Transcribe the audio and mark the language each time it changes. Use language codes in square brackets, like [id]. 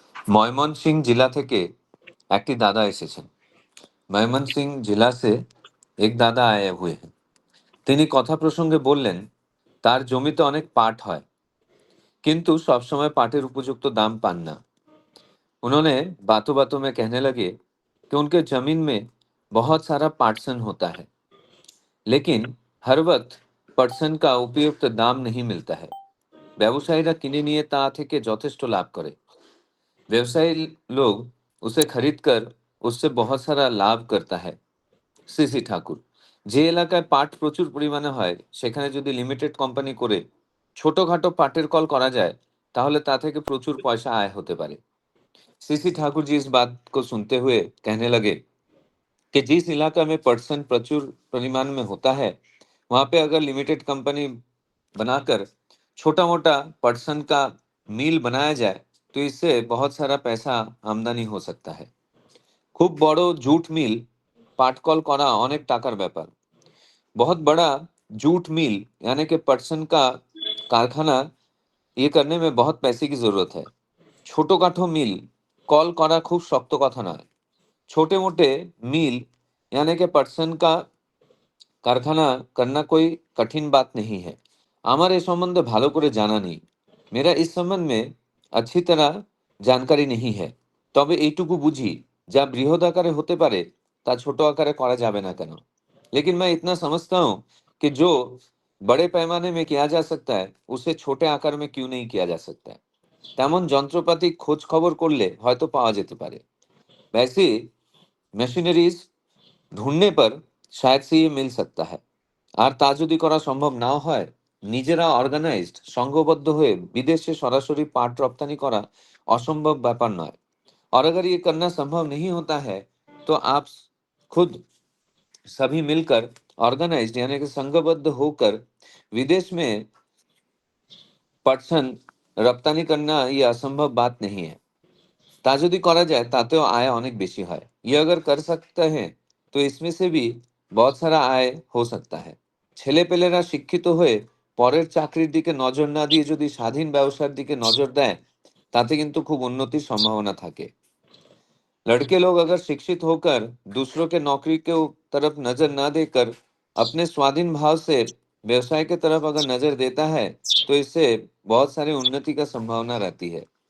[bn] ময়মনসিংহ जिला থেকে একটি দাদা এসেছেন। [hi] ময়মনসিংহ जिला से एक दादा आए हुए हैं। [bn] তিনি কথা প্রসঙ্গে বললেন, তার জমিতে অনেক পাট হয়, কিন্তু সবসময় পাটের উপযুক্ত দাম পান না। [hi] उन्होंने बातों बातों में कहने लगे कि उनके जमीन में बहुत सारा पाटसन होता है, लेकिन हर वक्त पटसन का उपयुक्त दाम नहीं मिलता है। [bn] ব্যবসায়ীরা কিনে নিয়ে তা থেকে যথেষ্ট লাভ করে। [hi] व्यवसायी लोग उसे खरीद कर उससे बहुत सारा लाभ करता है। [bn] সিসি ঠাকুর, যে এলাকায় পাট প্রচুর পরিমাণে হয় সেখানে যদি লিমিটেড কোম্পানি করে ছোটখাটো পাটের কল করা যায়, তাহলে তা থেকে প্রচুর পয়সা আয় হতে পারে। [hi] सीसी ठाकुर जी इस बात को सुनते हुए कहने लगे कि जिस इलाका में पटसन प्रचुर परिमाण में होता है, वहां पे अगर लिमिटेड कंपनी बनाकर छोटा मोटा पटसन का मिल बनाया जाए, तो इससे बहुत सारा पैसा आमदनी हो सकता है। [bn] খুব বড় জুট মিল পাটকল করা অনেক টাকার ব্যাপার। [hi] बहुत बड़ा जूट मिल यानी कि पटसन का कारखाना ये करने में बहुत पैसे की जरूरत है। [bn] ছোটখাটো মিল কল করা খুব শক্ত কথা নয়। [hi] छोटे मोटे मिल यानी कि पटसन का कारखाना करना कोई कठिन बात नहीं है। [bn] আমার এ সম্বন্ধে ভালো করে জানা নেই। [hi] मेरा इस संबंध में अच्छी तरह जानकारी नहीं है। [bn] তবে এইটুকু বুঝি যা বৃহৎ আকারে হতে পারে তা ছোট আকারে করা যাবে না কেন। [hi] लेकिन मैं इतना समझता हूँ कि जो बड़े पैमाने में किया जा सकता है उसे छोटे आकार में क्यों नहीं किया जा सकता है। [bn] তেমন যন্ত্রপাতি খোঁজ খবর করলে হয়তো পাওয়া যেতে পারে। [hi] वैसे মেশিনারিজ ढूंढने पर शायद से ये मिल सकता है। [bn] আর তা যদি করা সম্ভব নাও হয়, নিজেরা অর্গানাইজড সংঘবদ্ধ হয়ে বিদেশে সরাসরি পাট রপ্তানি করা অসম্ভব ব্যাপার নয়। [hi] और अगर ये करना संभव नहीं होता है, तो आप खुद सभी मिलकर ऑर्गेनाइज्ड यानी कि संघबद्ध होकर विदेश में पटसन रप्तानी करना ये असंभव बात नहीं है। [bn] তা যদি করা যায় তাতেও আয় অনেক বেশি হয়। [hi] ये अगर कर सकते हैं तो इसमें से भी बहुत सारा आय हो सकता है। [bn] ছেলেপেলেরা শিক্ষিত হয়ে পরের চাকরির দিকে নজর না দিয়ে যদি স্বাধীন ব্যবসার দিকে নজর দেয়, তাতে কিন্তু খুব উন্নতির সম্ভাবনা থাকে। [hi] लड़के लोग अगर शिक्षित होकर दूसरों के नौकरी के तरफ नजर ना देकर अपने स्वाधीन भाव से व्यवसाय के तरफ अगर नजर देता है, तो इससे बहुत सारी उन्नति का संभावना रहती है।